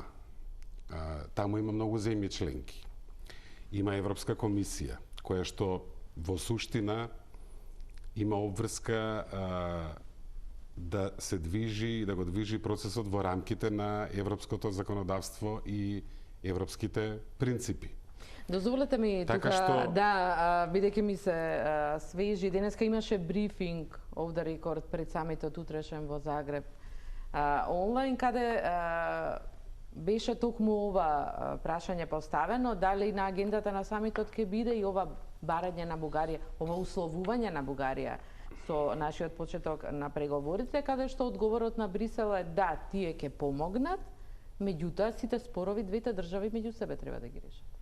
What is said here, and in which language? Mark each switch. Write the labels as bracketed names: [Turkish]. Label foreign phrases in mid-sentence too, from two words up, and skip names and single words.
[Macedonian] Таму има многу земји членки. Има Европска комисија, која што во суштина има обврска да се движи, да го движи процесот во рамките на европското законодавство и европските принципи. Дозволете ми така тука бидејќи ми се свежи, денеска имаше брифинг [English] off the record [Macedonian] пред самитот утрешен во Загреб онлайн, каде беше токму ова прашање поставено, дали на агендата на самитот ќе биде и ова барање на Бугарија, ова условување на Бугарија со нашиот почеток на преговорите, каде што одговорот на Брисел е да, тие ќе помогнат, меѓутоа сите спорови двете држави меѓу себе треба да ги решат.